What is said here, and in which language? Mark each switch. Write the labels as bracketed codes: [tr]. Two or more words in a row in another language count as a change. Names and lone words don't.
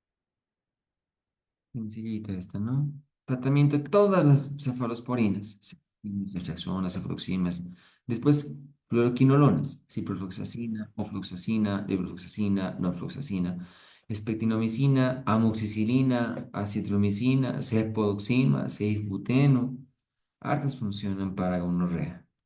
[es] Sencillita esta, ¿no? Tratamiento de todas las cefalosporinas. naltrexona, cefaloxinas. Después, fluoroquinolonas, ciprofloxacina, ofloxacina, levofloxacina, norfloxacina, espectinomicina, amoxicilina, acitromicina, cefpodoxima, ceftibuteno. Hartas funcionan para gonorrea.